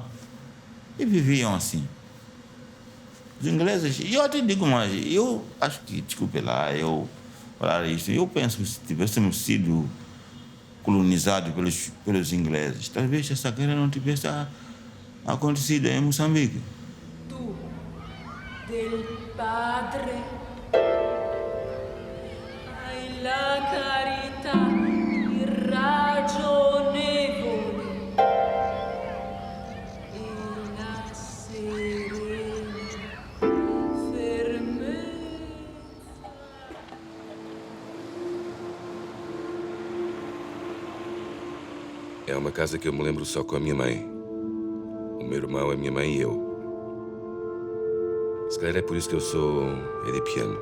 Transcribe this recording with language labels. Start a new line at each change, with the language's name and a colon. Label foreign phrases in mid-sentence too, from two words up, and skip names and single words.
Portuguese: E viviam assim. Os ingleses, e eu até digo mais, eu acho que, desculpe lá, falar isso. Eu penso que se tivéssemos sido colonizados pelos ingleses, talvez essa guerra não tivesse acontecido em Moçambique.
Italian: Tu, del Padre, hai la carità irragionevole e la serena fermezza.
Portuguese: É uma casa que eu me lembro só com a minha mãe. O meu irmão, a minha mãe e eu. Se calhar é por isso que eu sou edipiano.